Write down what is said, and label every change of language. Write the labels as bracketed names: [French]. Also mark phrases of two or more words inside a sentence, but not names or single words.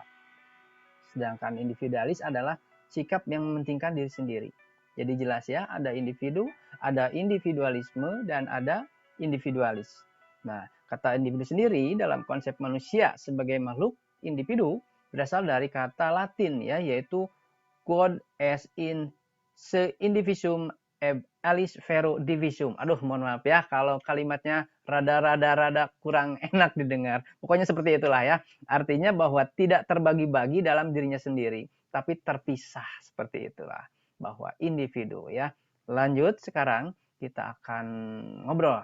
[Indonesian] Sedangkan individualis adalah sikap yang mementingkan diri sendiri. Jadi jelas ya, ada individu, ada individualisme, dan ada individualis. Nah, kata individu sendiri dalam konsep manusia sebagai makhluk individu berasal dari kata Latin ya, yaitu [Latin] quod est in se indivisum alis vero divisum. [Indonesian] Aduh, mohon maaf ya kalau kalimatnya rada kurang enak didengar. Pokoknya seperti itulah ya. Artinya bahwa tidak terbagi-bagi dalam dirinya sendiri, tapi terpisah, seperti itulah. Bahwa individu ya. Lanjut sekarang kita akan ngobrol.